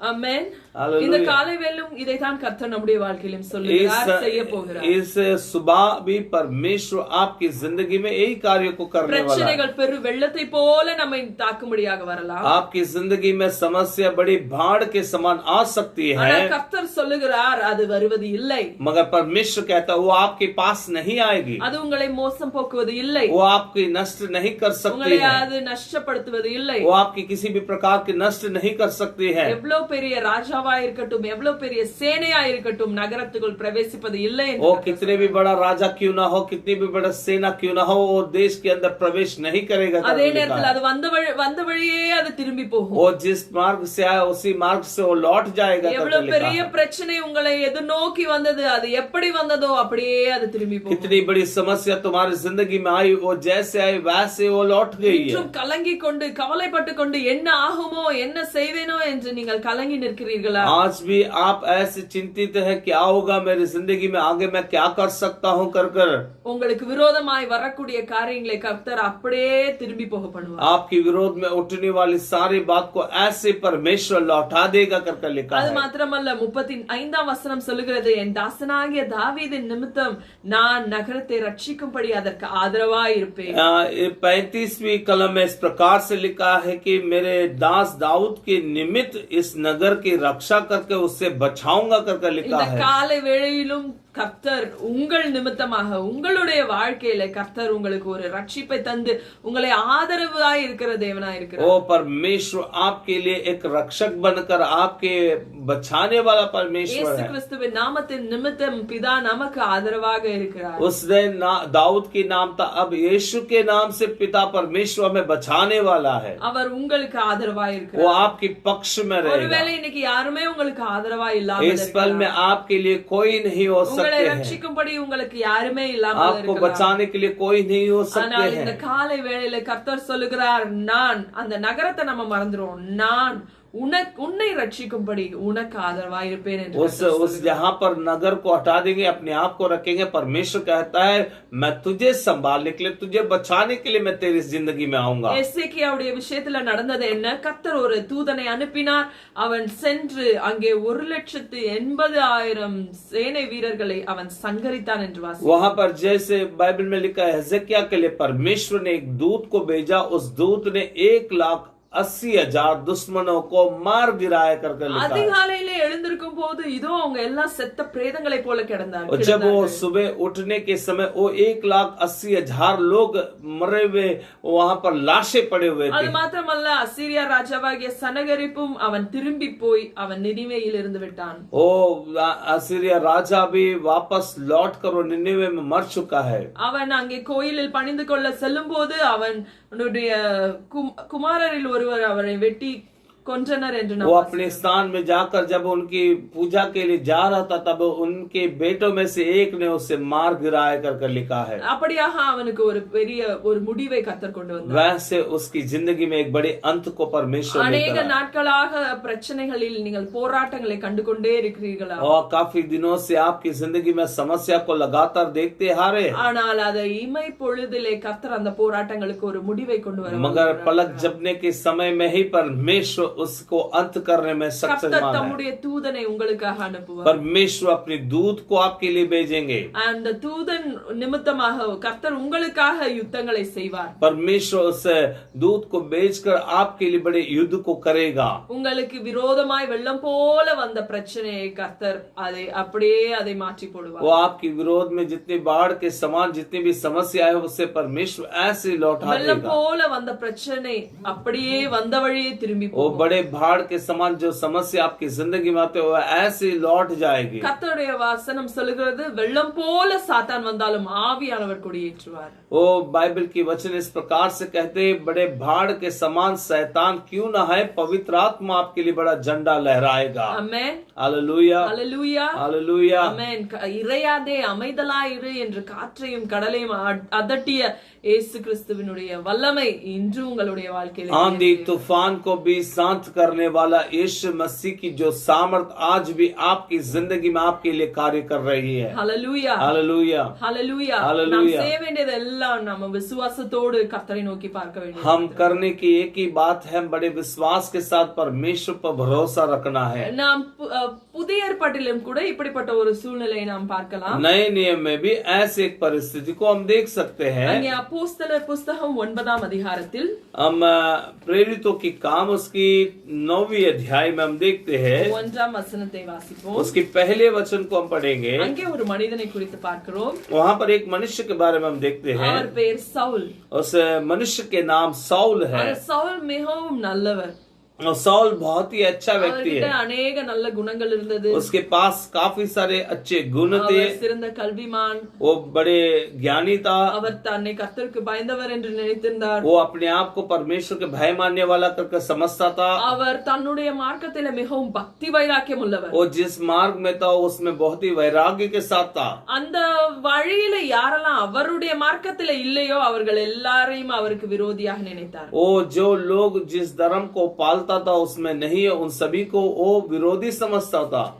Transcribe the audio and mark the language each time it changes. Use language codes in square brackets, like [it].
[ta] ஆமென். [hi] Hallelujah. [ta] இந்த காலை வேளையிலும் இதைத்தான் கர்த்தர் நம்முடைய வாழ்க்கையிலும் சொல்லுகிறார், செய்ய போகிறார். [hi] इस सुबह भी परमेश्वर आपकी जिंदगी में यही कार्य को करने वाला है। [ta] பிரச்சனைகள் பெரு வெள்ளத்தை போல நம்மை தாக்கும்படியாக வரலாம். [hi] आपकी जिंदगी में समस्या बड़ी बाढ़ के समान आ सकती है, [ta] ஆனால் கர்த்தர் சொல்லுகிறார் அது வருவது இல்லை. [hi] मगर परमेश्वर कहता है वो आपके पास नहीं आएगी, [ta] அது உங்களை மோசம் போக்குவது இல்லை, [hi] वो आपकी नष्ट नहीं कर सकती [ta] உங்களை [hi] है, [ta] அது நஷ்டப்படுத்துவது இல்லை. [hi] वो आपकी किसी भी प्रकार की नष्ट नहीं कर सकती है। [ta] எவ்வளவு பெரிய ராஜாவா இருக்கட்டும், எவ்வளவு பெரிய சேனையா இருக்கட்டும், நகரத்துக்குள் பிரவேசிப்பது இல்லை என்று [hi] वो [ta] கர்த்தர் [hi] कितने भी बड़ा राजा क्यों ना हो, कितनी भी बड़ा सेना क्यों ना हो, वो देश के अंदर प्रवेश नहीं करेगा। [ta] அதே நேரத்தில் அது வந்த வழியே அது திரும்பி போகும். [hi] वो जिस मार्ग से आया उसी मार्ग से वो लौट जाएगा। [ta] எவ்வளவு பெரிய பிரச்சனை உங்களை எதிர்நோக்கி வந்தது, அது எப்படி வந்ததோ அப்படியே அது திரும்பி போகும். [hi] कितनी बड़ी समस्या तुम्हारी जिंदगी में आई, वो जैसे आई वैसे वो लौट गई है। [ta] இன்றும் கலங்கி கொண்டு கவலைப்பட்டு கொண்டு என்ன ஆகுமோ என்ன செய்வேனோ என்று நீங்கள் கலங்கி நிற்கிறீர்களா? [hi] आज भी आप ऐसे चिंतित है, क्या होगा मेरी जिंदगी में, आगे मैं क्या कर सकता हूँ कर कर। [ta] உங்களுக்கு விரோதமாய் வரக்கூடிய காரியங்களை கர்த்தர் அப்படியே திரும்பி போக பண்ணுவார். [hi] आपकी विरोध में उठने वाली सारी बात को ऐसे परमेश्वर लौटा देगा कर कर लिखा [ta] அது [hi] है। [ta] மாத்திரமல்ல 35ஆம் வசனம் சொல்லுகிறது, என் தாசனாகிய தாவீதின் நிமித்தம் நான் நகரத்தை ரட்சிக்கும்படி அதற்கு ஆதரவாய் இருப்பேன். [hi] 35वीं कलम में इस प्रकार से लिखा है कि मेरे दास दाऊद के निमित्त इस नगर की रक्षा करके उससे बचाऊंगा कर लिखा [ta] இந்த [hi] है। [ta] காலை வேளையிலும் கர்த்தர் உங்கள் நிமித்தமாக உங்களுடைய வாழ்க்கையில கர்த்தர் உங்களுக்கு ஒரு ரட்சிப்பை தந்து உங்களை ஆதரவாய் இருக்கிற தேவனாய் இருக்கிறார். [hi] ओ परमेश्वर आपके लिए एक रक्षक बनकर आपके बचाने वाला परमेश्वर [ta] இயேசு [hi] है। [ta] கிறிஸ்துவின் நாமத்தின் நிமித்தம் பிதா நமக்கு ஆதரவாக இருக்கிறார். [hi] उसने दाऊद की नाम था, अब यीशु के नाम से पिता परमेश्वर हमें बचाने वाला है। [ta] அவர் உங்களுக்கு ஆதரவாய் [hi] वो [ta] இருக்கிறார். [hi] आपकी पक्ष में रहेगा। [ta] ஒருவேளை இன்னைக்கு யாருமே உங்களுக்கு ஆதரவாய் இல்லாமல் [hi] इस पल में [ta] இருக்கலாம். [hi] आपके लिए कोई नहीं हो [ta] உங்களை [hi] सकते हैं, [ta] ரட்சிக்கும்படி உங்களுக்கு யாருமே இல்லாமல் [hi] आपको [ta] இருக்கலாம். [hi] बचाने के लिए कोई नहीं हो सकते [ta] ஆனால் இந்த [hi] हैं। [ta] காலை வேளையில கர்த்தர் சொல்லுகிறார், நான் அந்த நகரத்தை நம்ம மறந்துரும், நான் உன்னை ரட்சிக்கும்படி உனக்கு ஆதரவாய் இருப்பேன் என்று [hi] उस जहां पर नगर को हटा देंगे, अपने आप को रखेंगे, परमेश्वर कहता है मैं तुझे संभालने के लिए, तुझे बचाने के लिए मैं तेरी जिंदगी में आऊंगा। [ta] எசேக்கியாவுடைய விஷயத்துல நடந்தது என்ன? கர்த்தர் ஒரு தூதனை அனுப்பினார். அவன் சென்று அங்கே 1,80,000 சேனை வீரர்களை அவன் சங்கரித்தான் என்று வாசிக்கிறோம். [hi] वहां पर जैसे बाइबल में लिखा है, हिजकिय्याह के लिए परमेश्वर ने एक दूत को भेजा, उस दूत ने 1,80,000 दुश्मनों को मार गिराया करके लिखा है। [ta] அதிகாலையிலே எழுந்திருக்கும் போது இதோ அவங்க எல்லாம் செத்த பிரேதங்களை போல கிடந்தார்கள். [hi] और जब वो सुबह उठने के समय वो 1,80,000 लोग मरे हुए वहां पर लाशें पड़े हुए [ta] அது [hi] थे। [ta] மாத்திரமல்ல, அசீரியா ராஜாவாகிய சனகரிப்பும் அவன் திரும்பி போய் அவன் நினிவேயில் இருந்து விட்டான். [hi] ओ असीरिया राजा भी वापस लौट कर वो निनिवे में मर चुका है। [ta] அவன் அங்கே கோயிலில் பணிந்து கொள்ள செல்லும் போது அவனுடைய குமாரரில் ஒருவர் அவரை வெட்டி கொன்றனர் என்று [hi] वो अपने स्थान में जाकर जब उनकी पूजा के लिए जा रहा था, तब उनके बेटों में से एक ने उसे मार गिराया करके लिखा है। [ta] அப்படியாக அவனுக்கு ஒரு பெரிய ஒரு முடிவை கர்த்தர் கொண்டு வந்தார். [hi] वैसे उसकी जिंदगी में एक बड़े अंत को परमेश्वर ने अनेक करा। [ta] நாட்களாக பிரச்சனைகளில் நீங்கள் போராட்டங்களை கண்டுகொண்டே இருக்கிறீர்களா? [hi] और काफी दिनों से आपकी जिंदगी में समस्या को लगातार देखते आ रहे हैं, [ta] ஆனால் அதை இமை பொழுதிலே கர்த்தர் அந்த போராட்டங்களுக்கு ஒரு முடிவை கொண்டு வர [hi] मगर पलक झपकने के समय में ही परमेश्वर उसको अंत करने में [ta] கர்த்தர் [hi] सक्षम है। [ta] தம்முடைய தூதனை உங்களுக்காக அனுப்புவார். [hi] परमेश्वर अपने दूत को आपके लिए भेजेंगे। [ta] அந்த தூதன் நிமித்தமாக கர்த்தர் உங்களுக்காக யுத்தங்களை செய்வார். [hi] परमेश्वर उस दूत को भेजकर आपके लिए बड़े युद्ध को करेगा। [ta] உங்களுக்கு விரோதமாய் வெள்ளம் போல வந்த பிரச்சனையை கர்த்தர் அதை மாற்றி போடுவார். [hi] वो आपके विरोध में जितनी बाढ़ के समान जितनी भी समस्या है, उससे परमेश्वर ऐसे लौटा [ta] வெள்ளம் [hi] देगा। [ta] போல வந்த பிரச்சனை அப்படியே வந்த வழியே திரும்பி [hi] वो [ta] போகும். [hi] बड़े बाढ़ के समान जो समस्या आपकी जिंदगी में आते हुए ऐसे लौट जाएगी। [ta] கர்த்தருடைய வசனம் சொல்லுகிறது, வெள்ளம் போல சாத்தான் வந்தாலும் ஆவியானவர் கொடியேற்றுவார். [hi] वो बाइबल की वचन इस प्रकार से कहते हैं, बड़े बाढ़ के समान शैतान क्यों ना है, पवित्र आत्मा आपके लिए बड़ा झंडा लहराएगा। [ta] ஆமென். [hi] हालेलुया, [ta] ஹல்லேலூயா. [hi] हालेलुया। [ta] ஆமென். இறையாதே அமைதலாயிரு என்று காற்றையும் கடலையும் அதட்டிய இயேசு கிறிஸ்துவினுடைய வல்லமை இன்று உங்களுடைய வாழ்க்கையில் [hi] आंधी तूफान को भी शांत करने वाला यीशु मसीह की जो सामर्थ आज भी आपकी जिंदगी में आपके लिए कार्य कर रही है। [ta] ஹல்லேலூயா. [hi] हालेलुया, [ta] ஹல்லேலூயா. ஹல்லேலூயா. நாம் செய்ய வேண்டியது எல்லாம் நம்ம விசுவாசத்தோடு கர்த்தரை நோக்கி பார்க்க வேண்டும். [hi] हम करने की एक ही बात है, बड़े विश्वास के साथ परमेश्वर पर भरोसा रखना है। [ta] நாம் புதிய ஏற்பாட்டிலும் கூட இப்படிப்பட்ட ஒரு சூழ்நிலையை நாம் பார்க்கலாம். [hi] नए नियम में भी ऐसे एक परिस्थिति को हम देख सकते हैं। [ta] அங்கே அப்போஸ்தலர் புஸ்தகம் 9ஆம் அதிகாரத்தில் [hi] हम प्रेरितों की काम उसकी 9वीं अध्याय में हम देखते हैं, [ta] 1ஆம் வசனத்தை வாசிப்போம். [hi] उसके पहले वचन को हम पढ़ेंगे। [ta] அங்கே ஒரு மனிதனை குறித்து பார்க்கிறோம். [hi] वहाँ पर एक मनुष्य के बारे में हम देखते हैं। [ta] அவர் பெயர் சவுல். [hi] उस मनुष्य के नाम सौल है। [ta] அந்த சவுல் மிகவும் நல்லவர். [hi] और सौल बहुत ही अच्छा व्यक्ति [ta] அவர்கிட்ட [hi] है। [ta] அநேக நல்ல குணங்கள் இருந்தது. [hi] उसके पास काफी सारे अच्छे गुण थे। [ta] அவர் சிறந்த கல்விமான். [hi] वो बड़े ज्ञानी था। [ta] அவர் தன்னை கர்த்தருக்கு பயந்தவர் என்று நினைத்திருந்தார். [hi] वो अपने आप को परमेश्वर के भय मानने वाला करके समझता था। [ta] அவர் தன்னுடைய மார்க்கத்திலே மிகவும் பக்தி வைராக்கியம் உள்ளவர். [hi] वो जिस मार्ग में था उसमें बहुत ही वैराग्य के साथ था। [ta] அந்த வழியில யாரெல்லாம் அவருடைய மார்க்கத்திலே இல்லையோ அவர்கள் எல்லாரையும் அவருக்கு விரோதியாக நினைத்தார். [hi] वो जो लोग जिस धर्म को पालता था उसमें नहीं है, उन सभी को वो विरोधी समझता था।